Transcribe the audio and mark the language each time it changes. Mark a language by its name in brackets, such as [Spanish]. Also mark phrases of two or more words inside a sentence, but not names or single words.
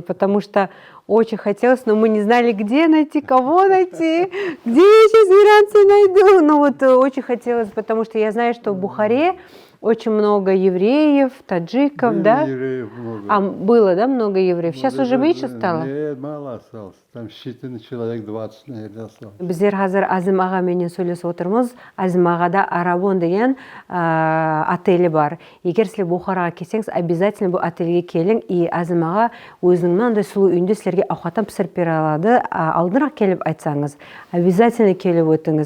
[Russian] Потому что очень хотелось, но мы не знали, где найти, кого найти, где я сейчас иранца найду. Но вот очень хотелось, потому что я знаю, что в Бухаре очень много евреев, таджиков, Было да? евреев много. Было, да, много евреев? Сейчас уже меньше стало? Нет, мало осталось. Там считанный человек 20, наверное, осталось. [Kazakh] Біздер қазір Азим аға менен сөйлесіп отырмыз. Азим ағада Арабон деген отелі бар. Егер сілер Бухараға келсеңіз, обязательно бұл отельге келің. И Азим аға өзінің мынандай сұлу үйінде сілерге ауқаттан пісіріп бере алады. Алдырақ келіп айтсаңыз, обязательно келіп өтіңіз.